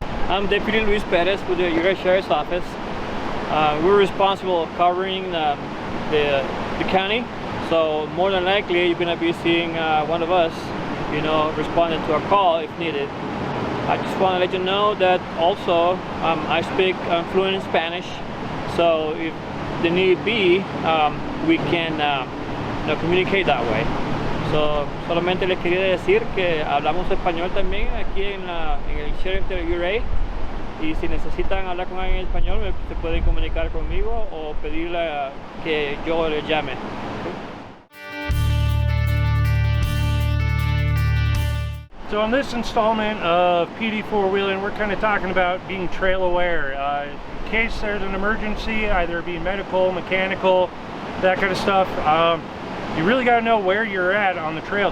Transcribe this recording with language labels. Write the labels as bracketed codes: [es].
[en] I'm Deputy Luis Perez with the Ouray Sheriff's Office. We're responsible for covering the county, so more than likely you're going to be seeing one of us, responding to a call if needed. I just want to let you know that also I speak fluent in Spanish, so if the need be, we can communicate that way. [es] So solamente les quería decir que hablamos español también aquí en el Sheriff de Ouray, y si necesitan hablar con alguien en español se pueden comunicar conmigo o pedirle que yo les llame. [en] So on this installment of PD Four-Wheeling, we're kind of talking about being trail aware. In case there's an emergency, either it be medical, mechanical, that kind of stuff, you really got to know where you're at on the trail.